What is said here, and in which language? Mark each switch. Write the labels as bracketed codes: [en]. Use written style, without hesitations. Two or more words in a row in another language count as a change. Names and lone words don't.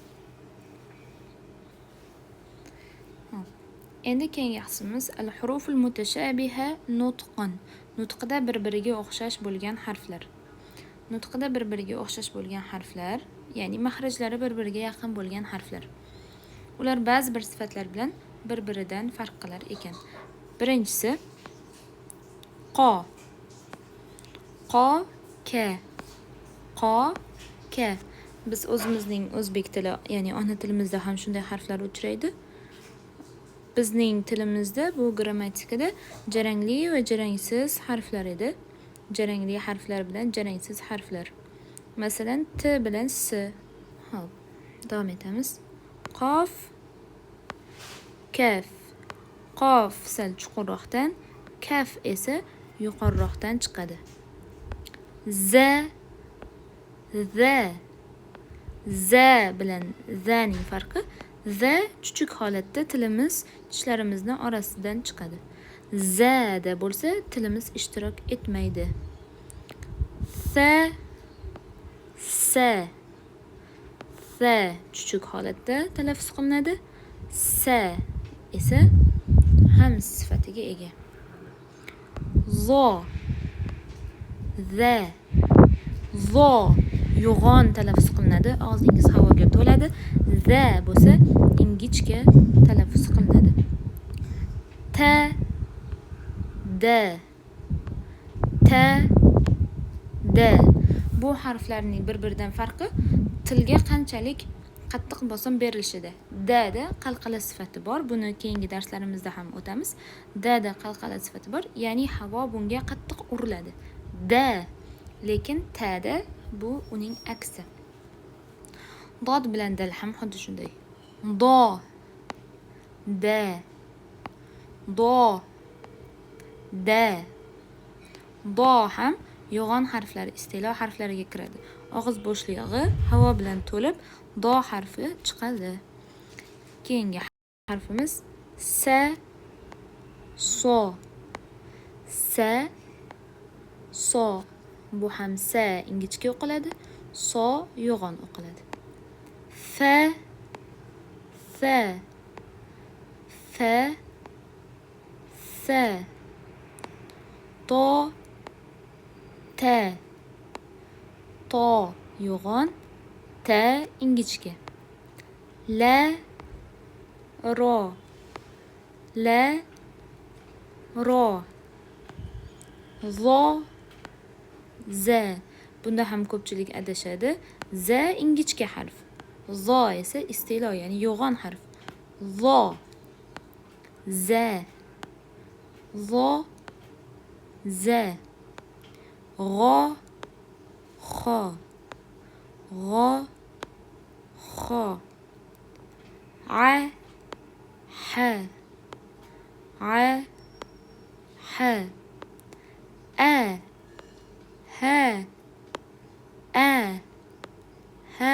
[uz] Endi keyingi qismimiz [ar] الحروف المتشابهة نطقا. [uz] Nutqida bir-biriga o'xshash bo'lgan harflar. Nutqida bir-biriga o'xshash bo'lgan harflar, ya'ni mahrajlari bir-biriga yaqin bo'lgan harflar. Ular ba'zi bir sifatlar bilan bir-biridan farq qilar ekan. Birinchisi qo. Qo, ka. Qo, ka. Biz o'zimizning o'zbek tili, ya'ni ona tilimizda ham shunday harflar uchraydi. Bizning tilimizda bu grammatikada jarangli va jarangsiz harflar edi. Jarangli harflar bilan jarangsiz harflar. Masalan, t bilan s. Hop, davom etamiz. Qof, kaf. Qof sal chuqurroqdan, kaf esa yuqoriroqdan chiqadi. Z, za. Z bilan zaning farqi, z chuchuk holatda tishlarimizning orasidan chiqadi. Z da bo'lsa tilimiz ishtirok etmaydi. S chuchuk holatda talaffuz qilinadi. S esa ham sifatiga ega. Zo the. Zo yo'g'on talaffuz qilinadi, og'zingiz havoga to'ladi. The bo'lsa ingichka talaffuz qilinadi. T, d, t, d. Bu harflarning bir-biridan farqi tilga qanchalik qattiq bosim berilishida. D da qalqala sifati bor. Buni keyingi darslarimizda ham o'tamiz. D da qalqala sifati bor, ya'ni havo bunga qattiq uriladi. D. Lekin T da bu uning aksi. Dod bilan dal ham xuddi shunday. Do, D, do, D. Do ham yo'g'on harflari istilo harflariga kiradi. Og'iz bo'shlig'i havo bilan to'lib do harfi chiqadi. Keyingi harfimiz S, so. S, so. Bu ham S ingichka o'qiladi, so yo'g'on o'qiladi. F, F, F, F. To, T. To yo'g'on, T ingichka. L, ro. L, ro. Zo, z. Bunda ham ko'pchilik adashadi. Z ingichka harf. Zo esa istilo, ya'ni yo'g'on harf. Zo, z. Zo, z. G'o, xo. G'o, xo. A, ha. A, ha. A, ha. A, ha.